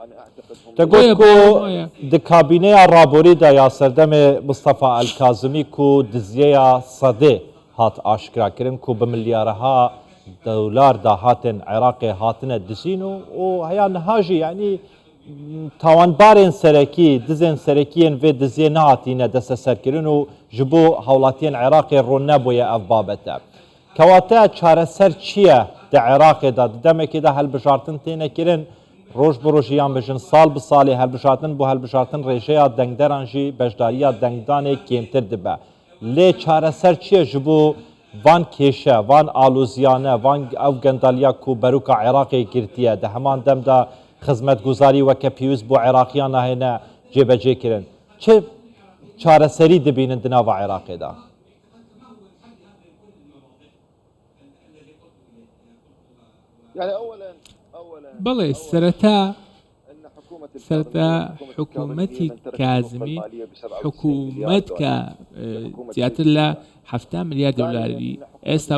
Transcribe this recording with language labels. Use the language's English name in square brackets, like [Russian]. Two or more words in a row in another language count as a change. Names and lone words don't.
[Kurdish] د کابینەیە ڕابۆریدا یا سەردەمێ مستەفا ئەلکازمی و دزیەیە سەدێ هات ئاشکراکردن و بە ملیارەها دەولار داهاتن عێراقی هاتنە دزین و هەیە نەهاژی یعنی تاوانبارên سەرەکی دزên سەرەکیên vê diziyê nehatîne deste serkirin û ji bo hewlatiyên Iraqê ro nebûye ev babete. Kewate çareser çi ye di Iraqê da di demekê de helbijartin têne kirin roj bi rojî yan bijin sal bi salê helbijartin bu helbijartin rêjeya dengderan jî bejdariya dengdanê kêmtir dibe. Lê çareser çi ye ji bo van kêşe, van aloziyane, van ev gendaliya ku beruka Iraqê girtiye di heman dem de xizmetguzarî weke pîwîz bo Iraqiyan hêne cêbecê kirin. Çi çareserî dibînin di nava Iraqê da? [Central Kurdish] بەڵێ سەرەتا حکوومەتی کازمی حکوومەت کە زیاتر لە 7 ملیار دلاری ئێستا